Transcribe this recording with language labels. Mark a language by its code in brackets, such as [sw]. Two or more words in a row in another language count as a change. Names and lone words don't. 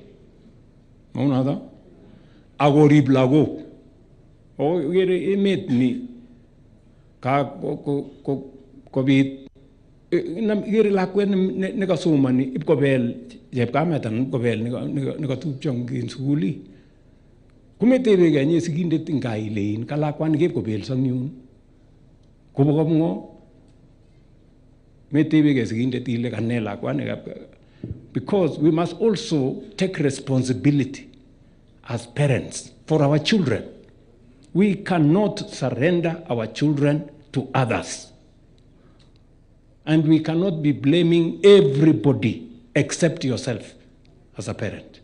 [kln] maunoto akorib lagok okere emet ni ka kobit ikere lakwet nekasomani ipkobel chepkamet anan ipkobel nekatupcho eng sukuli kometebekei inye sigindet eng gaa ilein ka lakwani kepkobelso eng yun kobo komng'o metebekei sigindet ile kane lakwani [en] because we must also take responsibility as parents for our children. We cannot surrender our children to others. And we cannot be blaming everybody except yourself as a parent.